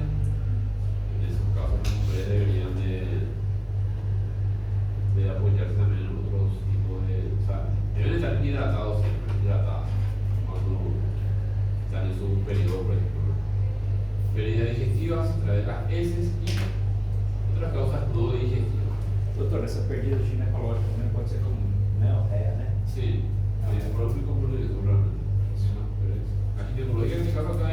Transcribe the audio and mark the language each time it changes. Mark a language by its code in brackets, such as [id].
[es] En esos casos las mujeres deberían de apoyarse también en otros tipos de... O sea, deben estar hidratados siempre, cuando están en su periodo, por ejemplo, ¿no? Pérdidas digestivas a través de las heces y otras causas no digestivas. [pt] Doutor, essa perdida ginecológica também pode ser como menorreia, né? [es] Sí, por ejemplo, como lo digo, realmente. La ginecología en este caso acá